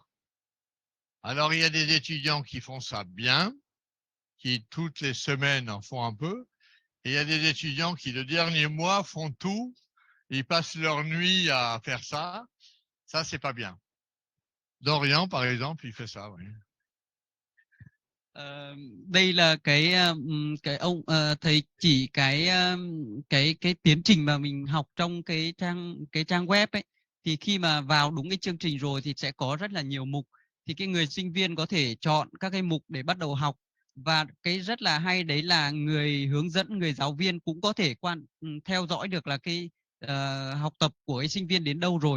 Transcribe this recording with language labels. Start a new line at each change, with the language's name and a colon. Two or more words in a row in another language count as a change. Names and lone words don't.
French: Alors, il y a des étudiants qui font ça bien, qui toutes les semaines en font un peu, et il y a des étudiants qui le dernier mois font tout, ils passent leur nuit à faire ça. Ça, c'est pas bien. Dorian, par exemple, il fait ça, oui.
Vietnamese: Đây là cái thầy chỉ cái tiến trình mà mình học trong cái trang web ấy, thì khi mà vào đúng cái chương trình rồi thì sẽ có rất là nhiều mục, thì cái người sinh viên có thể chọn các cái mục để bắt đầu học, và cái rất là hay đấy là người hướng dẫn, người giáo viên cũng có thể theo dõi được là cái học tập của cái sinh viên đến đâu rồi.